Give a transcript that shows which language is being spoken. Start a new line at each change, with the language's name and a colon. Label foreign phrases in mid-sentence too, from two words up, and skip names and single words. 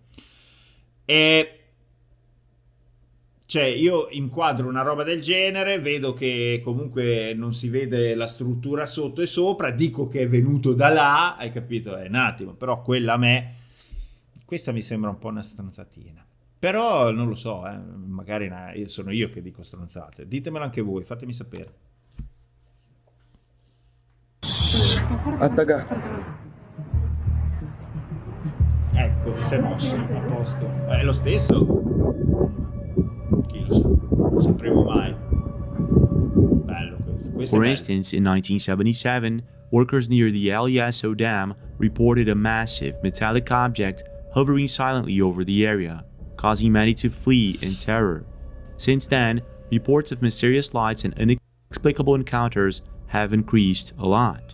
Italian: E cioè io inquadro una roba del genere, vedo che comunque non si vede la struttura sotto e sopra, dico che è venuto da là, hai capito? È un attimo, però quella a me, questa mi sembra un po' una stronzatina. Però non lo so, magari sono io che dico stronzate. Ditemelo anche voi, fatemi sapere.
Spanish: Hasta acá.
Italian: Ecco, si è mosso, a posto. È lo stesso? Chi lo sa? Non sapremo mai. Bello questo.
English: For instance, in 1977, workers near the LASO dam reported a massive metallic object hovering silently over the area, causing many to flee in terror. Since then, reports of mysterious lights and inexplicable encounters have increased a lot.